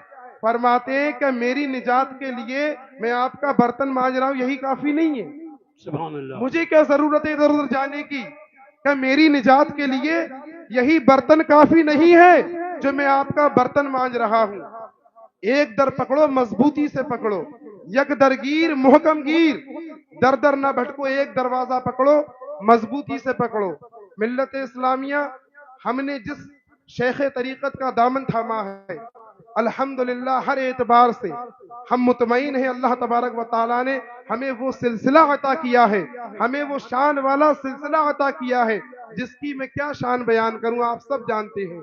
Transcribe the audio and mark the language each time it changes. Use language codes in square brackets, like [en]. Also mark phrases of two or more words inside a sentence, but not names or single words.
[ur] فرماتے ہیں کہ میری نجات کے لیے میں آپ کا برتن مانج رہا ہوں یہی کافی نہیں ہے، [ar] سبحان اللہ. [ur] مجھے کیا ضرورت ہے ادھر ادھر جانے کی؟ کہ میری نجات کے لیے یہی برتن کافی نہیں ہے جو میں آپ کا برتن مانج رہا ہوں. ایک در پکڑو مضبوطی سے پکڑو، [fa] یک درگیر محکم گیر، [ur] در در نہ بھٹکو، ایک دروازہ پکڑو مضبوطی سے پکڑو. ملت اسلامیہ ہم نے جس شیخ طریقت کا دامن تھاما ہے الحمدللہ ہر اعتبار سے ہم مطمئن ہیں [ar] اللہ تبارک و تعالیٰ [ur] نے ہمیں وہ سلسلہ عطا کیا ہے، ہمیں وہ شان والا سلسلہ عطا کیا ہے جس کی میں کیا شان بیان کروں، آپ سب جانتے ہیں.